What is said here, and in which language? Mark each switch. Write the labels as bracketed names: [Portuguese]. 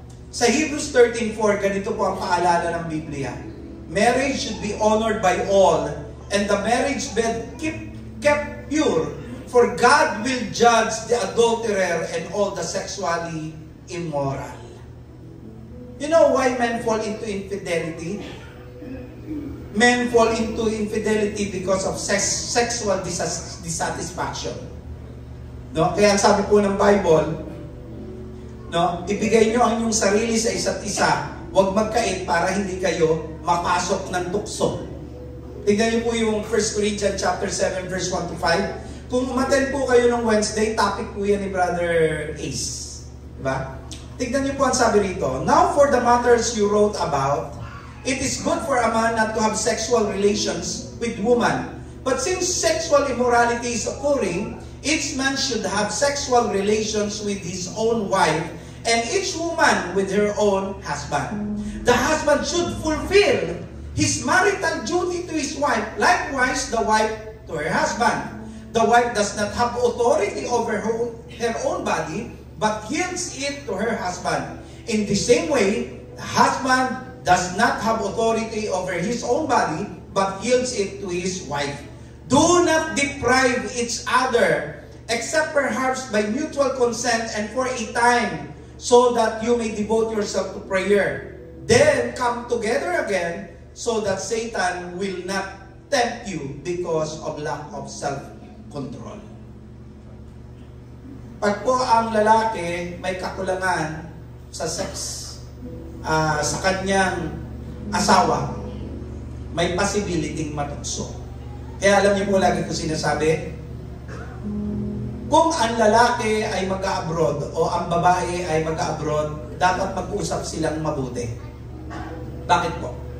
[Filipino] Sa Hebrews 13:4, ganito po ang paalala ng Biblia. [English] Marriage should be honored by all, and the marriage bed kept pure, for God will judge the adulterer and all the sexually immoral. You know why men fall into infidelity? Men fall into infidelity because of sexual dissatisfaction. No? [Filipino] Kaya sabi po ng Bible, no, ibigay nyo ang inyong sarili sa isa't isa, huwag magkait para hindi kayo mapasok ng tukso. Tignan niyo po yung 1 Corinthians chapter 7 verse 1 to 5. Kung umattend po kayo ng Wednesday, topic po yan ni Brother Ace. Diba? Tignan niyo po ang sabi rito. [English] Now for the matters you wrote about, it is good for a man not to have sexual relations with woman. But since sexual immorality is occurring, each man should have sexual relations with his own wife, and each woman with her own husband. The husband should fulfill his marital duty to his wife, likewise the wife to her husband. The wife does not have authority over her own body, but yields it to her husband. In the same way, the husband does not have authority over his own body, but yields it to his wife. Do not deprive each other, except perhaps by mutual consent and for a time, so that you may devote yourself to prayer. Then come together again, so that Satan will not tempt you because of lack of self-control. [Filipino] Pag po ang lalaki may kakulangan sa sex, sa kanyang asawa, may possibility matukso. Kaya alam niyo po lagi ko sinasabi, kung ang lalaki ay mag-abroad o ang babae ay mag-abroad, dapat mag-usap silang mabuti. Bakit po?